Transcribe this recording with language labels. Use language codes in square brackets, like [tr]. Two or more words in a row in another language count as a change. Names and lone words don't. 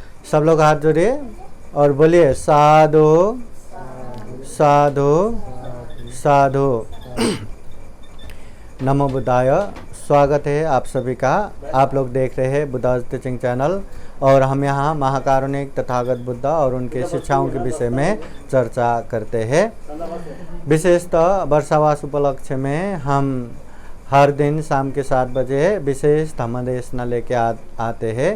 [hi] सब लोग हाथ जोड़िए और बोलिए साधु साधु साधु। [sa] नमो बुद्धाय। [hi] स्वागत है आप सभी का। आप लोग देख रहे हैं बुद्धा टीचिंग चैनल और हम यहाँ महाकारुणिक तथागत बुद्ध और उनके शिक्षाओं के विषय में चर्चा करते हैं। विशेषतः वर्षावास उपलक्ष्य में हम हर दिन शाम के 7 बजे विशेष धम्मदेशना लेके आते हैं।